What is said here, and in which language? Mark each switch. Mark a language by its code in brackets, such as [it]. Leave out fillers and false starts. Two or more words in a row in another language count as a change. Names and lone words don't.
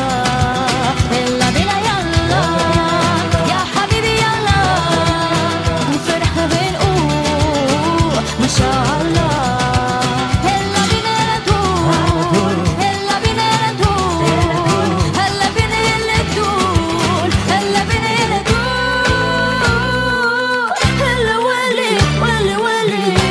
[es] La vida [ar] يا الله، يا حبيبي يا الله, نفرح بنقول ما شاء الله. هلا بينا ندور، هلا بينا ندور، هلا بينا ندور، هلا بينا ندور، هلا ولي ولي ولي